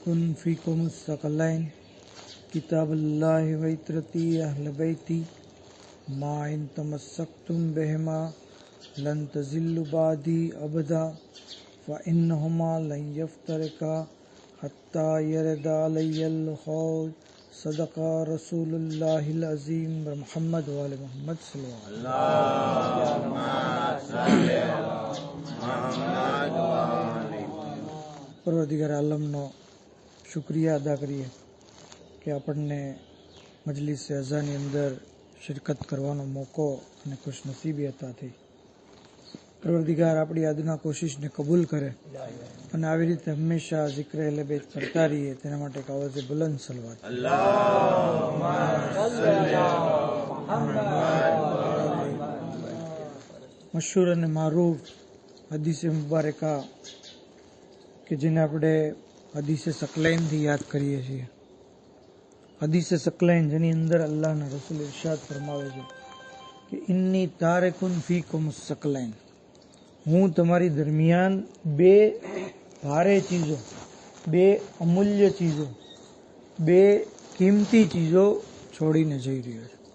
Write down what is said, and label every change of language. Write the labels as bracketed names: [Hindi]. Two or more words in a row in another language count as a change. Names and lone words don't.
[Arabic] فيكم الثقلين كتاب الله وعترتي أهل بيتي ما إن تمسكتم بهما لن تزلوا بعدي أبدا فإنهما لن يفترقا حتى يرد علي الخوض صدق رسول الله العظيم محمد وآل محمد صلی اللہ علیہ وسلم. اللهم صل على محمد [Gujarati] પરોવરદિગાર આલમનો શુક્રિયા અદા કરીએ કે આપણને મજલિસ અઝાની અંદર શિરકત કરવાનો મોકો અને ખુશનસીબી હતા થઈ. પરોવરદિગાર આપણી આજના કોશિશને કબૂલ કરે અને આવી રીતે હંમેશા ઝિક્ર અહલે બેત કરતા રહીએ તેના માટે એક આવાજે બુલંદ સલવાત. [Arabic] اللهم صل على محمد [Gujarati] મશહૂર અને મારૂફ હદીસે મુબારકા કે જેને આપણે હદીસે સકલૈનથી યાદ કરીએ છીએ. હદીસે સકલૈન જેની અંદર અલ્લાહના રસૂલ ઇરશાદ ફરમાવે છે કે [Arabic] إني تارك فيكم الثقلين, [Gujarati] હું તમારી દરમિયાન બે ભારે ચીજો, બે અમૂલ્ય ચીજો, બે કિંમતી ચીજો છોડીને જઈ રહ્યો છું.